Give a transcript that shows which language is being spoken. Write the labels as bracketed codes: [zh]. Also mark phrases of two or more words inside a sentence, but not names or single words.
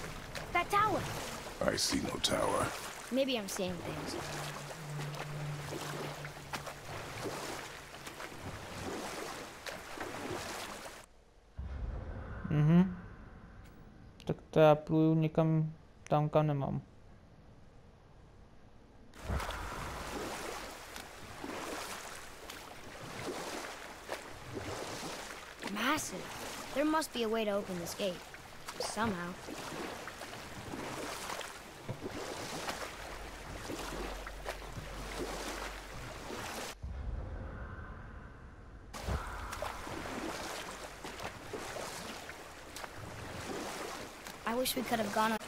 [en] That tower! I see no tower. Maybe I'm seeing things. [cs] Tak to já pluju někam tam, kam nemám. [en] Massive. There must be a way to open this gate. Somehow. I wish we could have gone up.